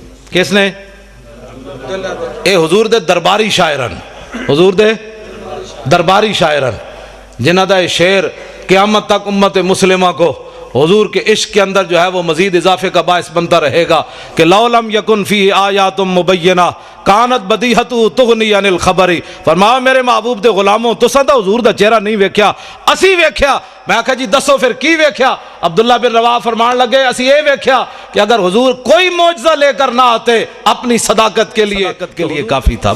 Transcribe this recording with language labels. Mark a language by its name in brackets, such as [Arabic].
[Urdu] کس نے؟ [Punjabi] اے حضور دے درباری شاعرن, [Urdu] حضور دے درباری شاعرن جنہ دا شعر قیامت تک امت مسلمہ کو حضور کے عشق کے اندر جو ہے وہ مزید اضافے کا باعث بنتا رہے گا کہ [Arabic] لو لم یکن فیہ آیات مبینہ کانت بدیہۃ تغنی عن الخبر. [Punjabi] فرمایا میرے محبوب دے غلاموں تساں تا حضور دا چہرہ نہیں ویکھیا, اسی ویکھیا. میں کہا جی دسو پھر کی ویکھیا؟ عبداللہ بن رواحہ فرمان لگے اسی یہ ویکھیا کہ [Urdu] اگر حضور کوئی معجزہ لے کر نہ آتے اپنی صداقت کے لیے کافی تھا.